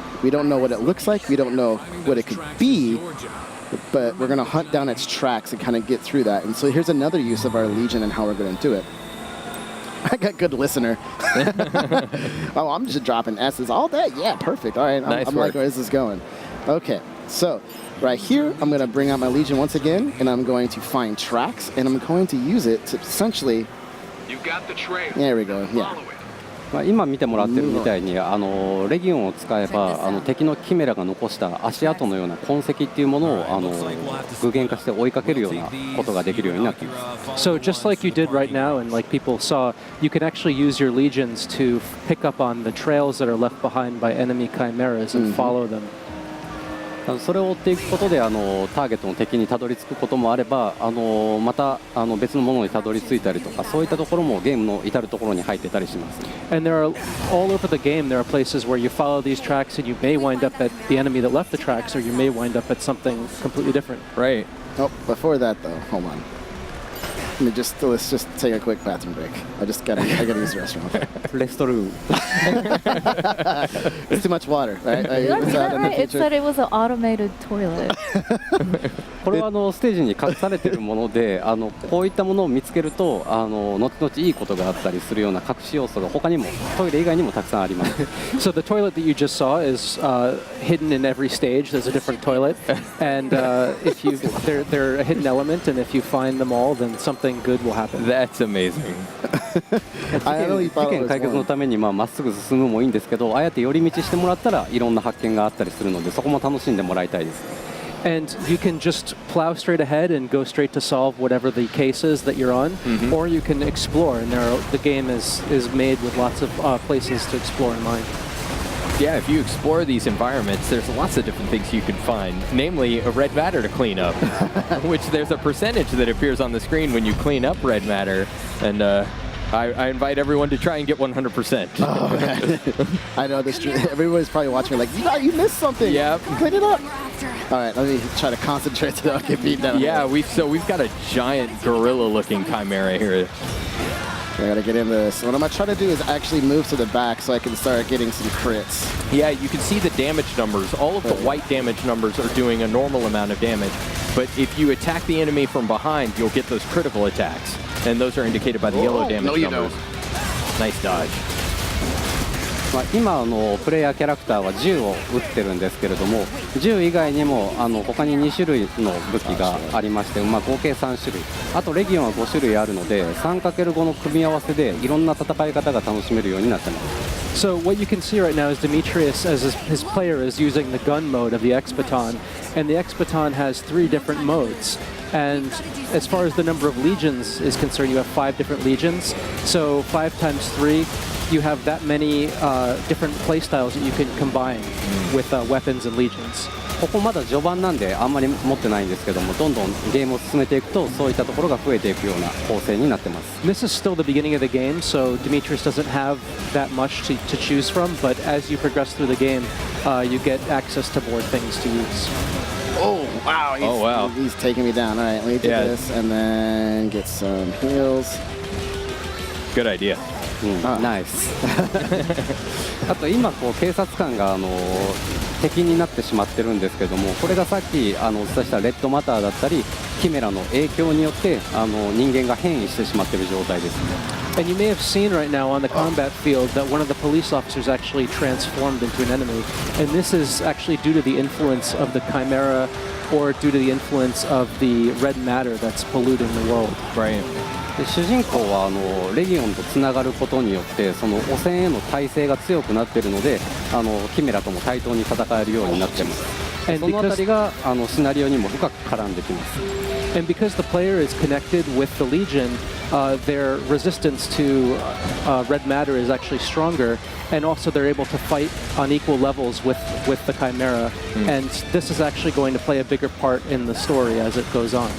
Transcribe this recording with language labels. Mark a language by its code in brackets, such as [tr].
[en] We don't know what it looks like, we don't know what it could be, but we're going to hunt down its tracks and kind of get through that. And so here's another use of our Legion and how we're going to do it. I got good listener. Oh, I'm just dropping S's all day. Yeah, perfect. All right, I'm like, where is this going? Okay, so right here, I'm going to bring out my Legion once again, and I'm going to find tracks, and I'm going to use it to essentially... You got the trail. There we go, yeah. [ja] 今見てもらってるみたいにレギオンを使えば敵のキメラが残した足跡のような痕跡っていうものを具現化して追いかけるようなことができるようになっています。 [en] So just like you did right now, and like people saw, you can actually use your legions to pick up on the trails that are left behind by enemy chimeras and follow them. [ja] それを追っていくことでターゲットの敵にたどり着くこともあればまた別のものにたどり着いたりとかそういったところもゲームの至るところに入ってたりします。 [en] And there are all over the game there are places where you follow these tracks and you may wind up at the enemy that left the tracks, or you may wind up at something completely different. Right. Oh, before that though, hold on. Let's just take a quick bathroom break. I gotta use the restroom. Restroom. It's too much water, right? That's not right. It said it was an automated toilet. [ja] これはステージに隠されているものでこういったものを見つけると後々いいことがあったりするような隠し要素が他にもトイレ以外にもたくさんあります。 [en] So the toilet that you just saw is hidden in every stage. There's a different toilet, and if they're a hidden element, and if you find them all, then something good will happen. That's amazing. [ja] 事件解決のためにまっすぐ進むもいいんですけど、あえて寄り道してもらったらいろんな発見があったりするので、そこも楽しんでもらいたいです。 [en] And you can just plow straight ahead and go straight to solve whatever the case is that you're on, or you can explore. And the game is made with lots of places to explore in mind. Yeah, if you explore these environments, there's lots of different things you can find, namely a red matter to clean up, which there's a percentage that appears on the screen when you clean up red matter, and I invite everyone to try and get 100%. Oh, man. I know this. Everybody's probably watching me like, you missed something. Yep. Clean it up. All right, let me try to concentrate so I don't get beat down. Yeah, we've got a giant gorilla-looking chimera here. I gotta get into this. What I'm gonna try to do is actually move to the back so I can start getting some crits. Yeah, you can see the damage numbers. All of the white damage numbers are doing a normal amount of damage. But if you attack the enemy from behind, you'll get those critical attacks. And those are indicated by the yellow damage numbers. Nice dodge. [ja] 今プレイヤーキャラクターは銃を撃ってるんですけれども、銃以外にも他に2種類の武器がありまして、合計3種類、あとレギオンは5種類あるので 3×5 の組み合わせでいろんな戦い方が楽しめるようになってます。 [en] So what you can see right now is Demetrius, as his player, is using the gun mode of the X-Baton, and the X-Baton has 3 different modes. And as far as the number of legions is concerned, you have 5 different legions. So 5 times 3, you have that many different playstyles that you can combine with weapons and legions. [ja] ここまだ序盤なんであんまり持ってないんですけども、どんどんゲームを進めていくとそういったところが増えていくような構成になってます。 [en] This is still the beginning of the game, so Demetrius doesn't have that much to choose from, but as you progress through the game, you get access to more things to use. Oh, wow. He's taking me down. All right, let me do this and then get some heals. Good idea. [ja] ナイス。あと今警察官が敵になってしまってるんですけども、これがさっきお伝えしたレッドマターだったりキメラの影響によって人間が変異してしまってる状態です。 [en] And you may have seen right now on the combat field that one of the police officers actually transformed into an enemy. And this is actually due to the influence of the Chimera or due to the influence of the red matter that's polluting the world. Right. [ja] で主人公はレギオンとつながることによってその汚染への耐性が強くなっているのでキメラとも対等に戦えるようになっています。そのあたりがシナリオにも深く絡んできます。 [en] And because the player is connected with the Legion, their resistance to red matter is actually stronger, and also they're able to fight on equal levels with the Chimera. And this is actually going to play a bigger part in the story as it goes on.